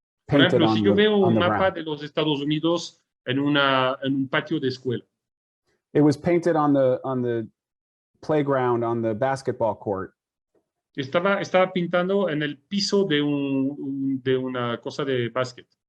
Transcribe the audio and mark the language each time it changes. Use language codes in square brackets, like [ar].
[es] Por ejemplo, si yo veo un mapa de los Estados Unidos en un patio de escuela. [en] It was painted on the playground, on the basketball court. [es] Estaba pintando en el piso de una cosa de básquet.